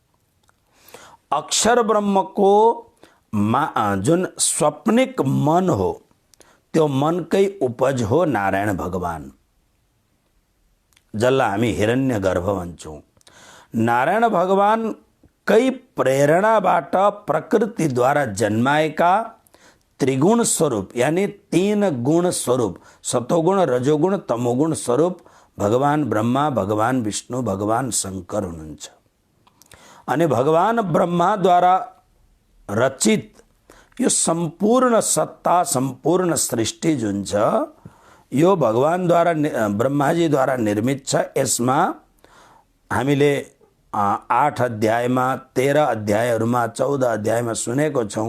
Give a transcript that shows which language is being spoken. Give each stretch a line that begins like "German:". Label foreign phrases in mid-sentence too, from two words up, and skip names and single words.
Nepali: अक्षर ब्रह्मको जुन स्वप्निक मन हो, त्यो मनकै उपज हो नारायण भगवान, जसलाई हामी हिरण्यगर्भ भन्छौँ। नारायण भगवान कै प्रेरणाबाट प्रकृतिद्वारा जन्माएका त्रिगुण स्वरूप यानी 3 गुण स्वरूप, सतोगुण, रजोगुण, तमोगुण स्वरूप भगवान ब्रह्मा, भगवान विष्णु, भगवान शंकर हुनुहुन्छ। अनि भगवान ब्रह्माद्वारा रचित यो सम्पूर्ण सत्ता, सम्पूर्ण सृष्टि जुन छ, यो भगवानद्वारा ब्रह्माजीद्वारा निर्मित छ। यसमा हामीले 8 अध्यायमा, 13 अध्यायहरूमा, 14 अध्यायमा सुनेको छौँ।